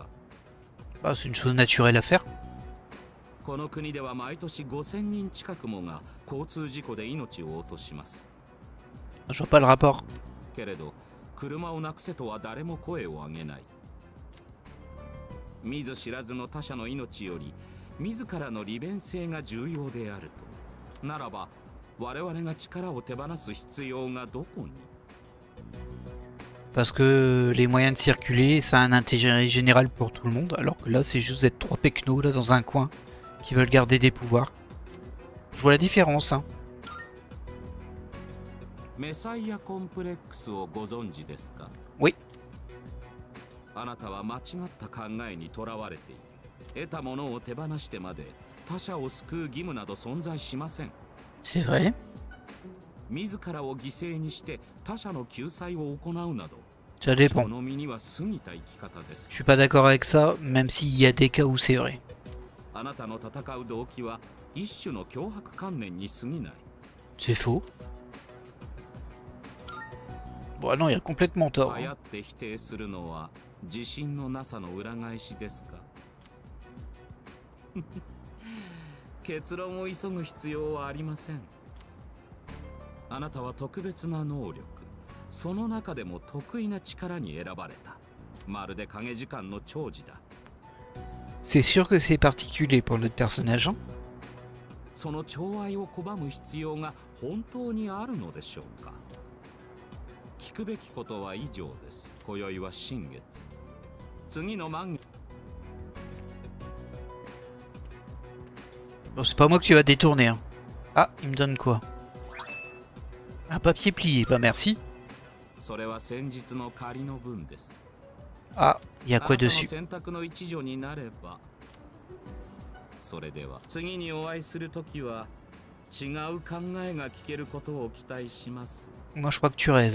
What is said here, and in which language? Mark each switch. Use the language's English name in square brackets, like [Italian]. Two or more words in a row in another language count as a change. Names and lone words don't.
[French] Bah c'est une chose naturelle à faire. [Japanese] この国では毎年5000人近くもが交通事故で命を落とします。 [French] Je vois pas le rapport. [Japanese] けれど車をなくせとは誰も声を上げない。見ず知らずの他者の命より自らの利便性が重要であると。ならば我々が力を手放す必要がどこに？ [French] Parce que les moyens de circuler, ça a un intérêt général pour tout le monde, alors que là c'est juste d'être 3 pecnos là dans un coin qui veulent garder des pouvoirs. Je vois la différence, hein. [Japanese] メサイアコンプレックスをご存知ですか？ [French] Oui. [Japanese] あなたは間違った考えにとらわれている。得たものを手放してまで他者を救う義務など存在しません。 [French] C'est vrai. [Japanese] 自らを犠牲にして他者の救済を行うなど、 [French] Ça dépend. [Japanese] 人の身には過ぎた生き方です。 [French] Je suis pas d'accord avec ça, même s'il y a des cas où c'est vrai. [Japanese] あなたの戦う動機は一種の脅迫観念に過ぎない。 [French] C'est faux. Bon non, il a complètement tort. [Japanese] あ [French] hein. [Japanese] やって否定するのは自信のなさの裏返しですか？結論を急ぐ必要はありません。あなたは特別な能力、その中でも得意な力に選ばれた。まるで影時間の寵児だ。 [French] C'est sûr que c'est particulier pour notre personnage. Hein. [Japanese] その寵愛を拒む必要が本当にあるのでしょうか。聞くべきことは以上です。今宵は新月。次の満月。 [French] Bon, c'est pas moi que tu vas détourner. Hein. Ah, il me donne quoi? Un papier plié, bah merci. Ah, il y a quoi dessus? Moi je crois que tu rêves.